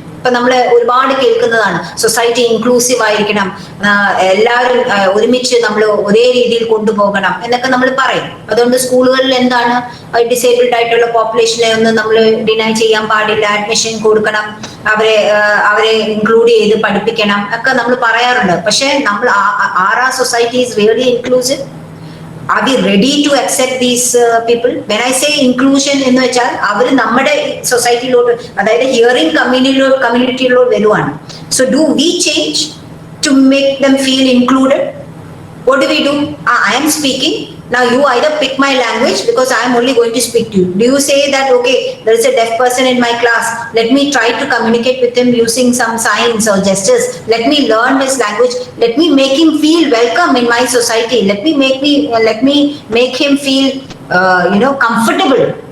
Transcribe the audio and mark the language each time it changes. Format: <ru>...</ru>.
<ml>ഇപ്പൊ നമ്മൾ ഒരുപാട് കേൾക്കുന്നതാണ്, സൊസൈറ്റി ഇൻക്ലൂസീവ് ആയിരിക്കണം, എല്ലാവരും ഒരുമിച്ച് നമ്മൾ ഒരേ രീതിയിൽ കൊണ്ടുപോകണം എന്നൊക്കെ നമ്മൾ പറയും. അതുകൊണ്ട് സ്കൂളുകളിൽ എന്താണ്, ഡിസേബിൾഡ് ആയിട്ടുള്ള പോപ്പുലേഷനെ ഒന്നും നമ്മൾ ഡിനൈ ചെയ്യാൻ പാടില്ല, അഡ്മിഷൻ കൊടുക്കണം, അവരെ ഇൻക്ലൂഡ് ചെയ്ത് പഠിപ്പിക്കണം ഒക്കെ നമ്മൾ പറയാറുണ്ട്. പക്ഷെ നമ്മൾ</ml> <en>Are society is really inclusive? Are we ready to accept these people? When I say inclusion</en> <ml>എന്ന് വെച്ചാൽ അവർ നമ്മുടെ സൊസൈറ്റിയിലോട്ട്, അതായത് ഹിയറിംഗ് കമ്മ്യൂണിറ്റിയിലോട്ട് വരുവാണ്.</ml> <en>So do we change to make them feel included? What do we do? I am speaking. Now you either pick my language because I am only going to speak to you. Do you say that, okay, there is a deaf person in my class, let me try to communicate with him using some signs or gestures, let me learn his language, let me make him feel welcome in my society, let me make him feel comfortable.</en>